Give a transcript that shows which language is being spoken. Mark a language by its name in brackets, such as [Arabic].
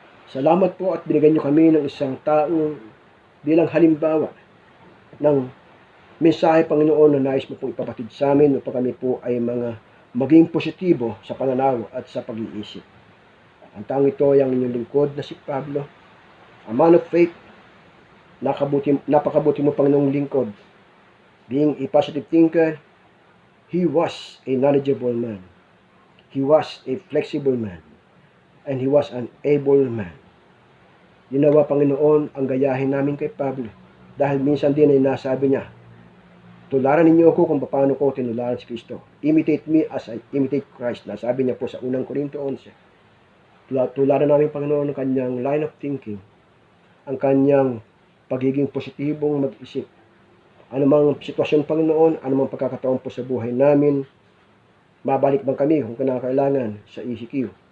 [Filipino] Salamat po at binigyan nyo kami ng isang taong bilang halimbawa ng mensahe, Panginoon, na nais mo pong ipabatid sa amin upang kami po ay maging positibo sa pananaw at sa pag-iisip. Ang taong ito ay ang inyong lingkod na si Pablo, [English] a man of faith. [Filipino] Napakabuti mo, Panginoong lingkod. [English] Being a positive thinker, he was a knowledgeable man. He was a flexible man. And he was an able man. [Filipino] Ginawa, Panginoon, ang gayahin namin kay Pablo. Dahil minsan din ay nasabi niya, tularan ninyo ako kung paano ko tinularan si Kristo. [English] Imitate me as I imitate Christ. [Filipino] Nasabi niya po sa unang Korinto 11. Tularan namin, Panginoon, ang kanyang [English] line of thinking. [Filipino] Ang kanyang pagiging positibong mag-isip. Anumang sitwasyon, Panginoon, anumang pagkakataon po sa buhay namin, mabalik man kami kung kinakailangan sa ECQ.